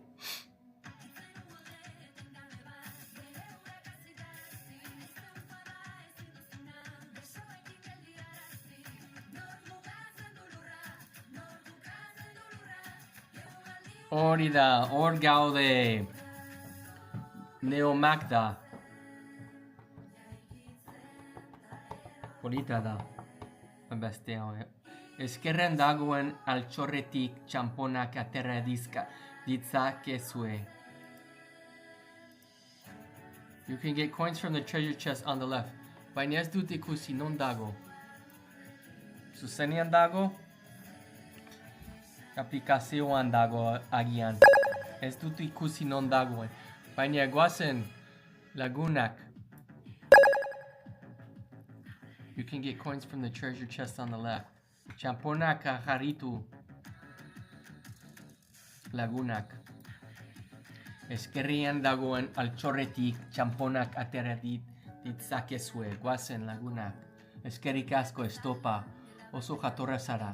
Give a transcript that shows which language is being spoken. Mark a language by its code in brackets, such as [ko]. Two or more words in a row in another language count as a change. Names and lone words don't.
[eu] Hori da, hor gaude. Neomak da. Polita da. Beste hau. Eskerren dagoen altxorretik txamponak atera ditzakezue. [en] You can get coins from the treasure chest on the left. [eu] Baina ez dut ikusi non dago. Zuzenean dago? Aplikazioan dago agian. Ez dut ikusi non dagoen. Baina goazen lagunak. [en] You can get coins from the treasure chest on the left. [eu] Txamponak jarritu lagunak. Eskerrian dagoen altxorretik txamponak atera ditzakezue. Goazen lagunak. Eskerrik asko estopa. Oso jatorra zara.